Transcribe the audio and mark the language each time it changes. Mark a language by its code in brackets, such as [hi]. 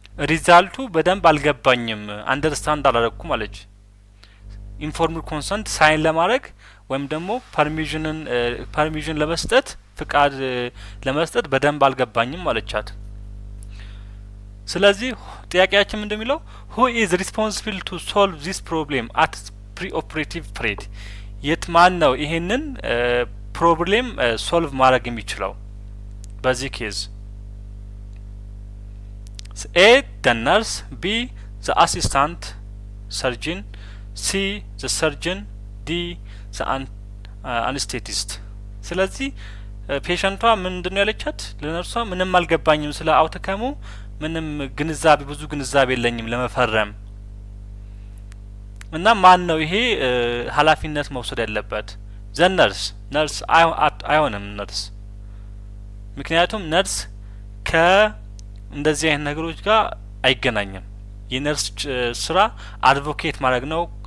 [am] ሪዛልቱ በደንብ አልገባኝም፣ አንደርስታንድ አላረኩም አለች። ኢንፎርምድ ኮንሰንት ሳይን ለማድረግ ወይም ደግሞ ፐርሚሽን ለመስጠት ፍቃድ ለመስጠት በደንብ አልገባኝም አለቻት። ስለዚህ ጥያቄያችን እንደሚለው [en] who is responsible to solve this problem at pre-operative period? [am] ማን ነው ይሄንን ፕሮብሌም ሶልቭ ማድረግ የሚችለው በዚህ ኬዝ? [en] A the nurse, B the assistant surgeon, C the surgeon, D the anesthetist. [am] ስለዚህ ፔሸንቷ ምንድነው ያለቻት ለነርሷ? ምንም አልገባኝም ስለ አውትካሙ ምንም ብዙ ግንዛቤ የለኝም ለመፈረም እና ማን ነው ይሄ ኃላፊነት መውሰድ ያለበት? ዘነርስ አይሆንም ነርስ። ምክንያቱም ነርስ ከእንደዚህ አይነት ነገሮች ጋር አይገናኝም። የነርስ ስራ አድቮኬት ማድረግ ነው፣